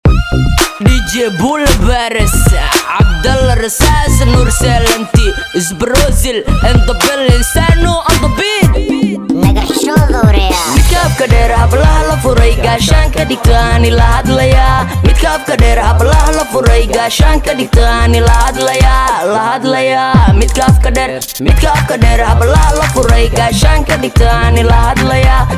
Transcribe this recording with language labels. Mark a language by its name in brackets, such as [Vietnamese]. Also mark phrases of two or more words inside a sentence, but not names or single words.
[English] D J Bull Bares, Abdallah Rasas, Nur Salanti, is Brazil, and the building, Sanu on the beat. [Somali] Naga xishooda wareeya. Midka afka dheer hablaha la furay, gaashaan ka dhigta ani la hadlayaa. Midka afka dheer hablaha la furay, gaashaan ka dhigta ani la hadlayaa, la hadlayaa. Midka afka dheer, midka afka dheer hablaha la furay, gaashaan ka dhigta ani la hadlayaa.